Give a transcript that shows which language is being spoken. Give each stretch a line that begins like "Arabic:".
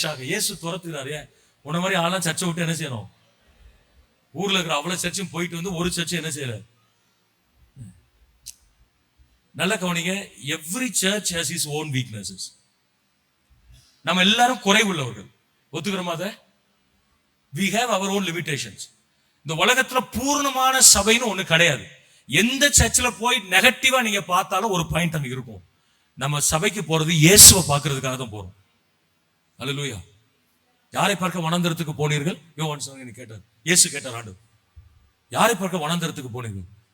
Tamil: இயேசு துரத்துகிறாரு. உன்ன மாதிரி ஆளாம் சர்ச்சை விட்டு என்ன செய்யணும்? ஊர்ல இருக்கிற அவ்வளவு சர்ச்சும் போயிட்டு வந்து ஒரு சர்ச்சை என்ன செய்யற? நல்ல கவனிங்க,
English: Every church has is own weaknesses.
Tamil: நம்ம எல்லாரும் குறை உள்ளவர்கள், ஒத்துக்கிறோமா? அதை
English: we have our own limitations.
Tamil: இந்த உலகத்துல பூர்ணமான சபைன்னு ஒண்ணு கிடையாது. எந்த சர்ச்சில் போய் நெகட்டிவா நீங்க பார்த்தாலும் ஒரு பாயிண்ட் அங்க இருக்கும். நம்ம சபைக்கு போறது இயேசுவை பார்க்கறதுக்காக தான் போறோம். அல்லேலூயா. யாரை பார்க்க வனாந்தரத்துக்கு போனீர்கள்? யோவான் சாமி கேட்டார். இயேசு கேட்டார், ஆண்டு யாரை பார்க்க வனாந்தரத்துக்கு போனீர்கள்?